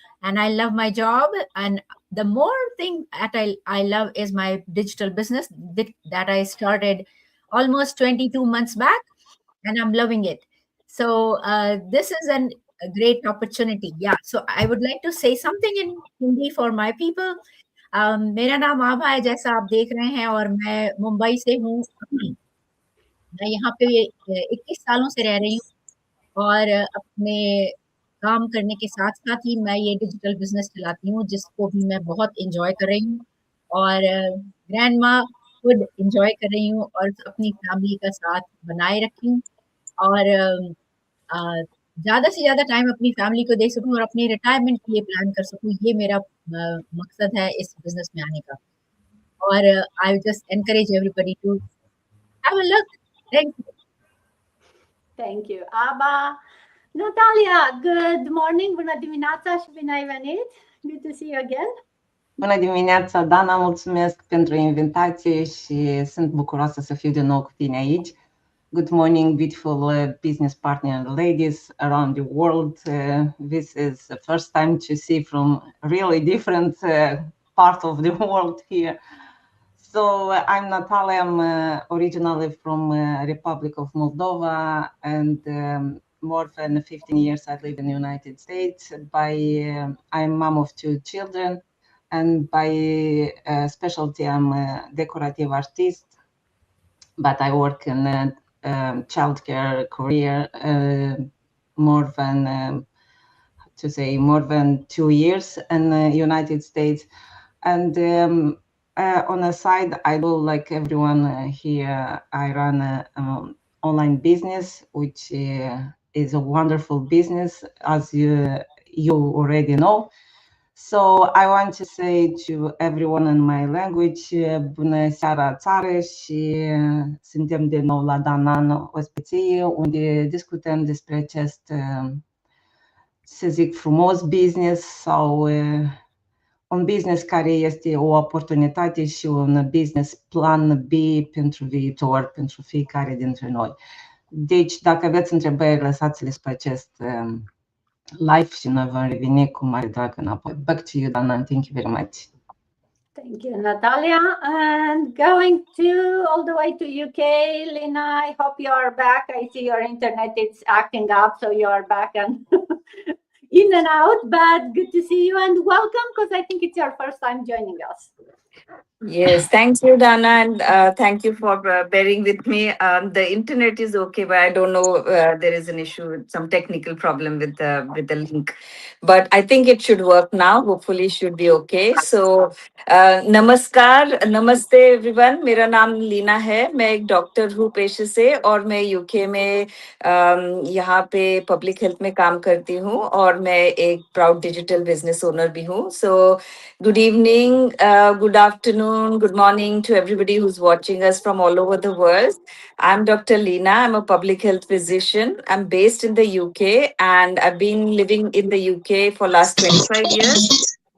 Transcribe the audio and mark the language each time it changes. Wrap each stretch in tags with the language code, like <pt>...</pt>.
<en>And I love my job. And the more thing that I love is my digital business that I started almost 22 months back, and I'm loving it. So this is a great opportunity. Yeah. So I would like to say something in Hindi for my people.</en> <hi>मेरा नाम आभा है, जैसा आप देख रहे हैं, और मैं मुंबई से हूँ। मैं यहाँ पे 21 सालों से रह रही हूँ, और अपने काम करने के साथ-साथ ही मैं ये डिजिटल बिज़नेस चलाती हूँ, जिसको भी मैं बहुत एन्जॉय कर रही हूँ, और ग्रैंडमा खुद एन्जॉय कर रही हूँ, और अपनी फैमिली का साथ बनाए रखी हूँ, और ज़्यादा से ज़्यादा टाइम अपनी फैमिली को दे सकूँ और अपनी रिटायरमेंट के लिए प्लान कर सकूँ, ये मेरा मकसद है इस बिज़नेस में आने का।</hi> <en>और I just encourage everybody to have a luck. Thank you. Thank you, Abba. Natalia, good morning.</en> <ro>Bună dimineața și bine ai venit.</ro> <en>Good to see you again.</en> <ro>Bună dimineața, Dana, mulțumesc pentru invitație și sunt bucuroasă să fiu din nou cu tine aici.</ro> <en>Good morning, beautiful business partner ladies around the world. This is the first time to see from really different part of the world here. So I'm Natalia, I'm originally from Republic of Moldova, and more than 15 years I live in the United States. I'm mom of 2 children, and by specialty I'm a decorative artist, but I work in childcare career more than 2 years in the United States. And on the side, I do, like everyone here, I run an online business, which is a wonderful business, as you already know. So I want to say to everyone in my language,</en> <ro>bună seara țară, și suntem din nou la Danan Ospăție, unde discutăm despre acest, să zic, frumos business sau un business care este o oportunitate și un business plan B pentru viitor, pentru fiecare dintre noi. Deci, dacă aveți întrebări, lăsați-le spre acest live și noi vom reveni cu mare drag înapoi.</ro> <en>Back to you, Dana, and thank you very much. Thank you, Natalia. And going all the way to UK, Lina, I hope you are back. I see your internet is acting up, so you are back and in and out, but good to see you and welcome, because I think it's your first time joining us. Yes, thank you, Dana, and thank you for bearing with me. The internet is okay, but I don't know, there is an issue, some technical problem with the link. But I think it should work now. Hopefully, it should be okay. So, नमस्कार, नमस्ते everyone.</en> <hi>मेरा नाम लीना है. मैं एक doctor हूँ पेशे से, और मैं यूके में यहाँ पे पब्लिक हेल्थ में काम करती हूँ, और मैं एक प्राउड डिजिटल बिजनेस ओनर भी हूँ.</hi> <en>So, good evening, good afternoon, good morning to everybody who's watching us from all over the world. I'm Dr. Leena. I'm a public health physician. I'm based in the UK, and I've been living in the UK for last 25 years.</en>